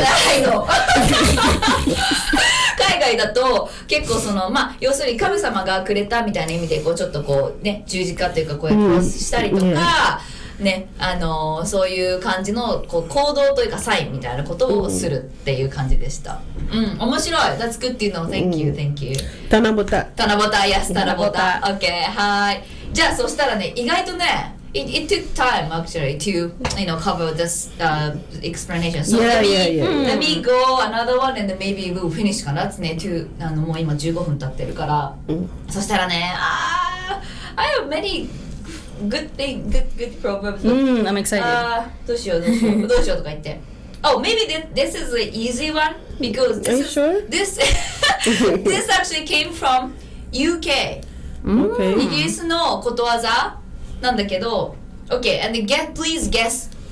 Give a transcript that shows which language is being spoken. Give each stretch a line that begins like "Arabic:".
Japanese: ないの海外だと結構要するに神様がくれたみたいな意味でちょっと十字架というかこうやってクロスしたりとか、ねそういう感じの行動というかサインみたいなことをするっていう感じでした面白い
English: That's good
Japanese: っていうの
English: Thank you Tanabuta.
Japanese: 七夕 Yes 七夕 OK はいじゃあそしたらね意外とね
English: It took time actually to cover this explanation. So let me go another one and then maybe we'll finish
Japanese: かなですね。もう今15分経ってるから。そしたらね、
English: I have many good thing, good proverbs. I'm excited.
Japanese: どうしようとか言って。
English: Oh, maybe this is an easy one because Are you sure? this actually came from UK. Okay.
Japanese: イギリスのことわざなんだけど、
English: Okay, and please guess.